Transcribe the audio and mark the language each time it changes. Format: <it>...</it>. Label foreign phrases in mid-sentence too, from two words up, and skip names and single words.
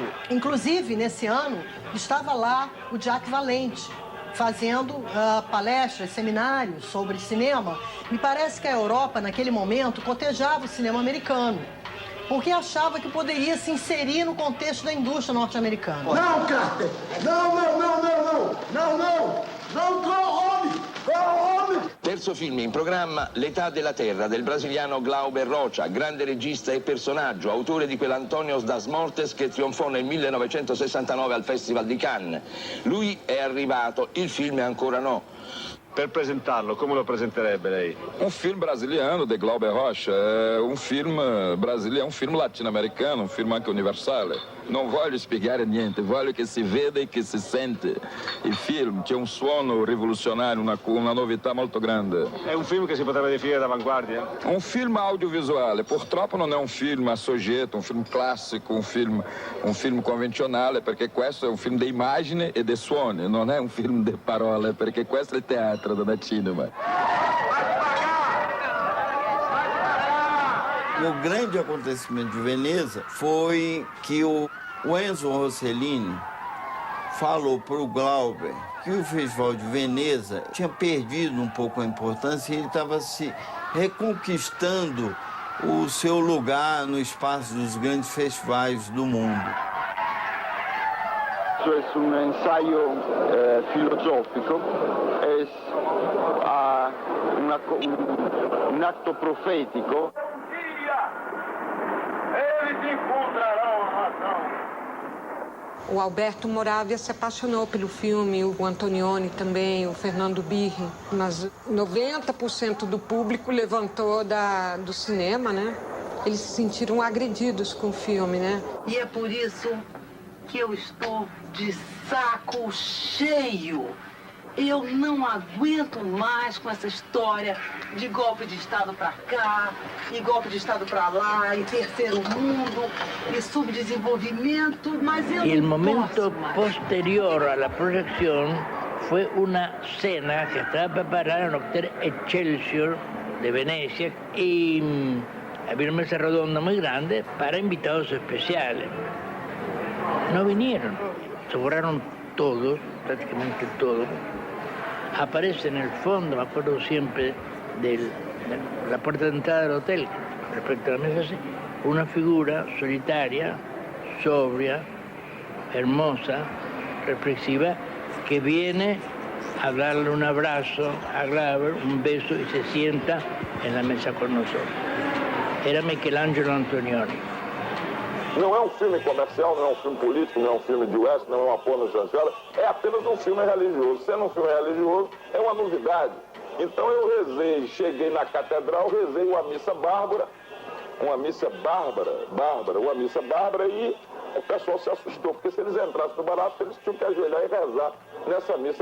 <pt>Inclusive, nesse ano, estava lá o Jack Valente, fazendo palestras, seminários sobre cinema. Me parece que a Europa, naquele momento, cotejava o cinema americano, porque achava que poderia se inserir no contexto da indústria norte-americana. Não, Carter! Não,</pt> <en>go home!</en> <it>Terzo film in programma, L'età della terra, del brasiliano Glauber Rocha, grande regista e personaggio, autore di quell'Antonios das Mortes che trionfò nel 1969 al Festival di Cannes. Lui è arrivato, il film ancora no. Per presentarlo, come lo presenterebbe lei?</it> <pt>Um filme brasiliano de Glauber Rocha, um filme brasileiro, um filme latino-americano, um filme</pt> <it>anche universale. Non voglio spiegare niente, voglio che si veda e che si sente il film, che è un suono rivoluzionario, una novità molto grande. È un film che si potrebbe definire d'avanguardia? Un film audiovisuale, purtroppo non è un film a soggetto, un film classico, un film convenzionale, perché questo è un film di immagine e di suoni, non è un film di parole, perché questo è il teatro da cinema.</it> <pt>O grande acontecimento de Veneza foi que o Enzo Rossellini falou para o Glauber que o Festival de Veneza tinha perdido um pouco a importância e ele estava se reconquistando o seu lugar no espaço dos grandes festivais do mundo.</pt> <es>Es un ensayo filosófico, es un acto profético.</es> <pt>Eles encontrarão a razão. O Alberto Moravia se apaixonou pelo filme, o Antonioni também, o Fernando Birri, mas 90% do público levantou do cinema, né? Eles se sentiram agredidos com o filme, né? E é por isso que eu estou de saco cheio. Eu não aguento mais com essa história de golpe de Estado para cá, e golpe de Estado para lá, e terceiro mundo, e subdesenvolvimento, mas eu</pt> <es>El</es> <pt>não</pt> <es>momento</es> <pt>posso mais.</pt> <es>posterior a la proyección fue una cena que estaba preparada en el Hotel Excelsior de Venecia y había una mesa redonda muy grande para invitados especiales. No vinieron, se borraron todos, prácticamente todos. Aparece en el fondo, me acuerdo siempre, de la puerta de entrada del hotel, respecto a la mesa, una figura solitaria, sobria, hermosa, reflexiva, que viene a darle un abrazo a Glauber, un beso, y se sienta en la mesa con nosotros. Era Michelangelo Antonioni.</es> <pt>Não é um filme comercial, não é um filme político, não é um filme de western, não é uma porno chanchada, é apenas um filme religioso. Sendo um filme religioso, é uma novidade. Então eu rezei, cheguei na catedral, rezei uma missa bárbara, uma missa bárbara, e o pessoal se assustou, porque se eles entrassem no barato, eles tinham que ajoelhar e rezar nessa missa.</pt>